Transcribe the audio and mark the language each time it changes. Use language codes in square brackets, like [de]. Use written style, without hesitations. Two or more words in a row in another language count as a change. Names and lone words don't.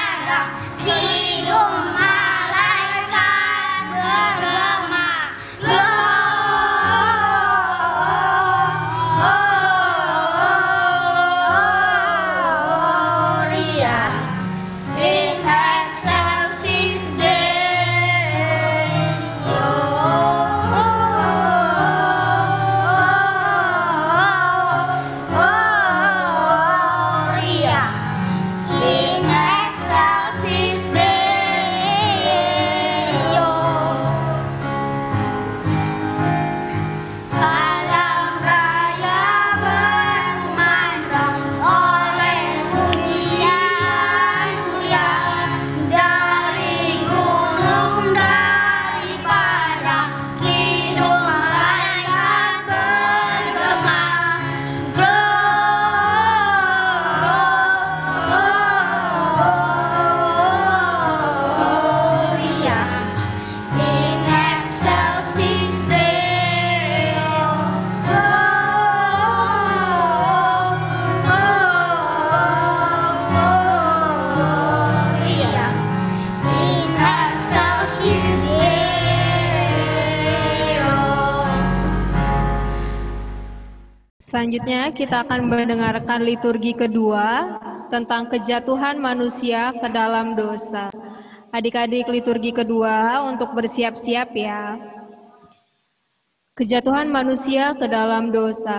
[id] hidung malaikat bergema, [la] Gloria in excelsis Gloria in excelsis Deo. [id] Alam raya berkumandang oleh pujian mulia dari gunung, dari padang hidung malaikat bergema, [la] Gloria in excelsis Deo. Gloria in excelsis Deo. [id] Selanjutnya kita akan mendengarkan liturgi kedua tentang kejatuhan manusia ke dalam dosa. Adik-adik, liturgi kedua untuk bersiap-siap ya. Kejatuhan manusia ke dalam dosa.